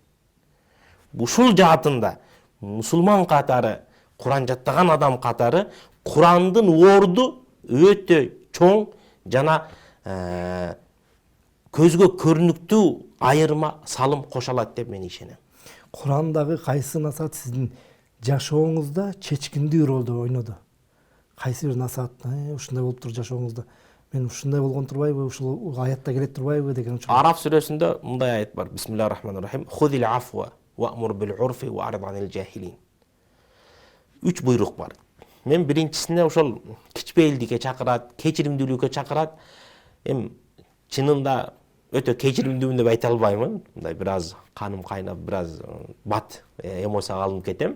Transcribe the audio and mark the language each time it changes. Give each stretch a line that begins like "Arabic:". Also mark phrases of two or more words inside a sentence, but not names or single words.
Kyrgyz: Ушул жаатында мусулман катары, Куран жаттаган адам катары Курандын орду өтө чоң жана көзгө көрүнүктүү айырма салым кошо алат деп мен ишенем. Курандагы кайсы насаат сиздин жашооңузда чечкиндүү ролду ойноду? Кайсы бир насаат ушундай болуп тур жашооңузда? Мен ушундай болгон турбайбы, ушул аятта келет турбайбы деген үчүн. Араф сүрөсүндө мындай аят бар.
Arabic: بسم الله الرحمن الرحيم. خذ العفو وأمر بالعرف وأعرض عن الجاهلين.
Kyrgyz: 3 буйрук бар. Мен биринчисине ошол кичпейилдикке чакырат, кечиримдүүлүккө чакырат. Чынында өтө кечиримдүүмүн деп айта албаймын. Мындай бир аз каным кайнап, бир аз бат эмоцияга алынып кетем.